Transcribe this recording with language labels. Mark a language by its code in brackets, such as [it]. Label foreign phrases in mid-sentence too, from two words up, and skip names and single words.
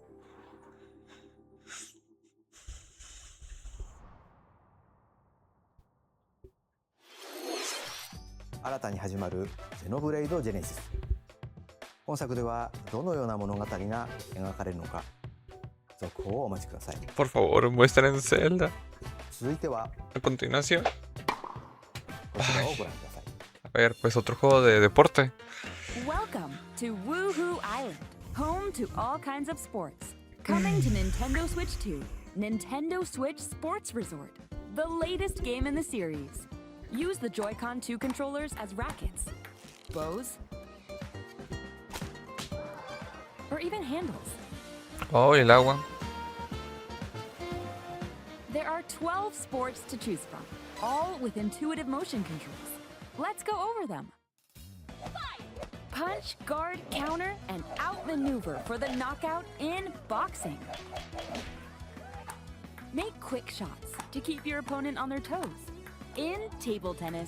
[ja] 新たに始まるゼノブレイド・ジェネシス。本作ではどのような物語が描かれるのか、続報をお待ちください。 [es] Por favor, muestren Zelda. [ja] 続いては [es] A continuación. [ja] こちらをご覧ください。 [es] A ver, pues otro juego de deporte. [en] Welcome to Woohoo Island, home to all kinds of sports. Coming to Nintendo Switch 2, Nintendo Switch Sports Resort, the latest game in the series. Use the Joy-Con 2 controllers as rackets, bows, or even handles. [es] Oh, y el agua. [en] There are 12 sports to choose from, all with intuitive motion controls. Let's go over them. Punch, guard, counter, and outmaneuver for the knockout in boxing. Make quick shots to keep your opponent on their toes in table tennis.